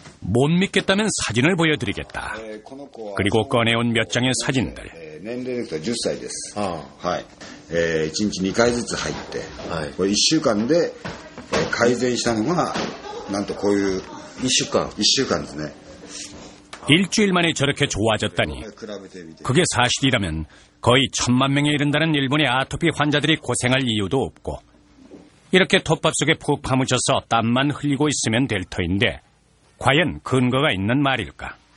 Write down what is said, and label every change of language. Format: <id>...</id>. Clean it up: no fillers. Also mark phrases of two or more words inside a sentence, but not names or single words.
<ko>못 믿겠다면 사진을 보여드리겠다. 그리고 꺼내온 몇 장의 사진들.</ko> <ja>年齢が10歳です。はい。1日2回ずつ入って、これ1週間で改善したのがなんとこういう1週間ですね。</ja> <ko>일주일 만에 저렇게 좋아졌다니 그게 사실이라면 거의 1000만 명에 이른다는 일본의 아토피 환자들이 고생할 이유도 없고 이렇게 톱밥 속에 푹 파묻혀서 땀만 흘리고 있으면 될 터인데 과연 근거가 있는 말일까?</ko>